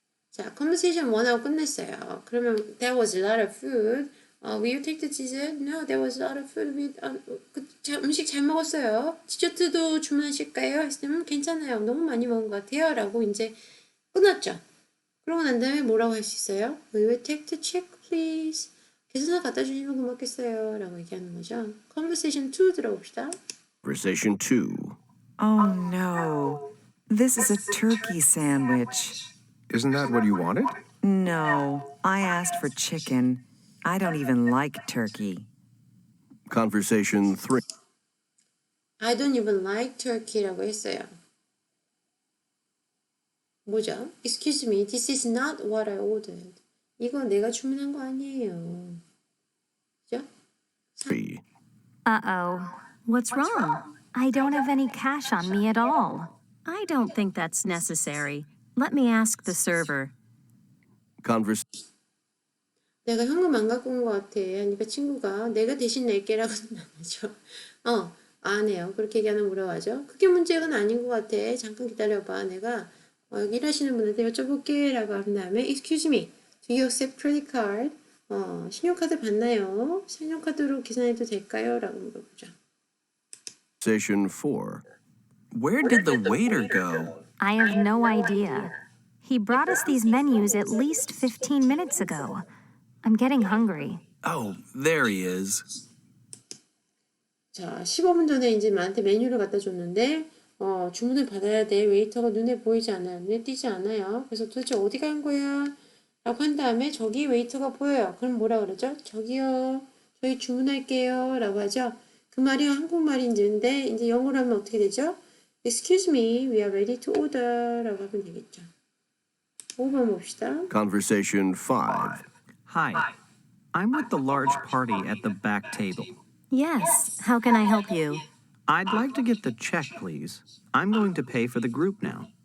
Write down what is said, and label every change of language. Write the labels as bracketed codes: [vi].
[ko] 자, conversation 1하고 끝냈어요. 그러면 [en] there was a lot of food. Will you take the dessert? No, there was a lot of food. [ko] 음식 잘 먹었어요. 디저트도 주문하실까요? 했으면 괜찮아요. 너무 많이 먹은 것 같아요. 라고 이제 끝났죠. 그러고 난 다음에 뭐라고 할 수 있어요? [en] We will take the check, please. [ko] 계산서 갖다 주시면 고맙겠어요. 라고 얘기하는 거죠. [en] Conversation 2 [ko] 들어봅시다. [en] Conversation 2. Oh no. This is a turkey sandwich. Isn't that what you wanted? No, I asked for chicken. I don't even like turkey. Conversation 3. I don't even like turkey라고 [ko] 했어요. 뭐죠? [en] Excuse me, this is not what I ordered. [ko] 이거 내가 주문한 거 아니에요. 그죠? 3. [en] Uh-oh. What's wrong? I don't have any cash on me at all. I don't think that's necessary. Let me ask the server. [ko] 내가 현금 안 갖고 온 것 같아. 하니까 친구가 내가 대신 낼게라고는 안 하죠. 안 해요. 그렇게 얘기하면 뭐라고 하죠? 그게 문제는 아닌 것 같아. 잠깐 기다려봐. 내가 여기 일하시는 분한테 여쭤볼게 라고 한 다음에 [en] Excuse me, do you accept credit card? [ko] 신용카드 받나요? 신용카드로 계산해도 될까요? 라고 물어보죠. [en] Conversation 4. Where did the waiter go? I have no idea. He brought us these menus at least 15 minutes ago. I'm getting hungry. Oh, there he is. [ko] 자, 15분 전에 이제 나한테 메뉴를 갖다 줬는데 주문을 받아야 돼. 웨이터가 눈에 보이지 않아요. 눈에 띄지 않아요. 그래서 도대체 어디 간 거야? 라고 한 다음에 저기 웨이터가 보여요. 그럼 뭐라 그러죠? 저기요. 저희 주문할게요. 라고 하죠. 그 말이 한국말인데 이제 영어로 하면 어떻게 되죠? [en] Excuse me, we are ready to order. [ko] 라고 하면 되겠죠. 5번 봅시다. [en] Conversation 5. Hi. I'm with the large party at the back table. Yes, how can I help you? I'd like to get the check, please. I'm going to pay for the group now.